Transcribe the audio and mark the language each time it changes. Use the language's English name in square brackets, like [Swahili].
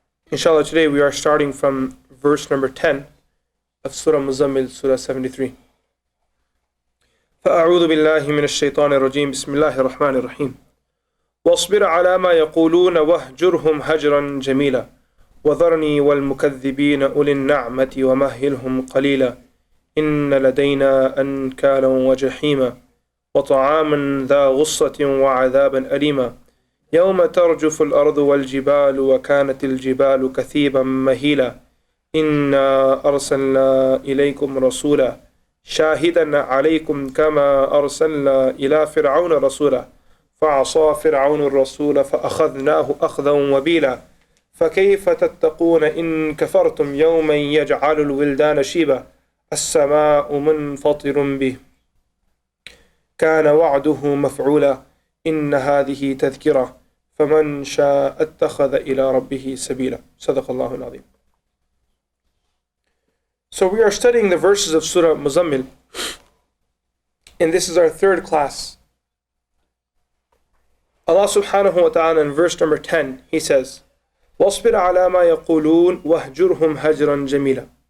[English] Inshallah, today we are starting from verse number 10 of Surah Al-Muzzammil, Surah 73. [Arabic] فأعوذ بالله من الشيطان الرجيم بسم الله الرحمن الرحيم واصبر على ما يقولون واهجرهم هجرا جميلا وذرني والمكذبين أولي النعمة ومهلهم قليلا إن لدينا أنكالا وجحيما وطعاما ذا غصة وعذابا أليما يوم ترجف الأرض والجبال وكانت الجبال كثيبا مهيلا إنا أرسلنا إليكم رسولا شاهدا عليكم كما أرسلنا إلى فرعون رسولا فعصى فرعون الرسول فأخذناه أخذا وبيلا فكيف تتقون إن كفرتم يوما يجعل الولدان شيبا السماء منفطر به كان وعده مفعولا إن هذه تذكرة فمن شاء اتخذ إلى ربه سبيلا صدق الله العظيم. [English] So we are studying the verses of Surah Al-Muzzammil, and this is our third class. Allah subhanahu wa ta'ala in verse number 10, He says, [Arabic] وَاصْبِرْ عَلَى مَا يَقُولُونَ وَاهْجُرْهُمْ هَجْرًا جَمِيلًا.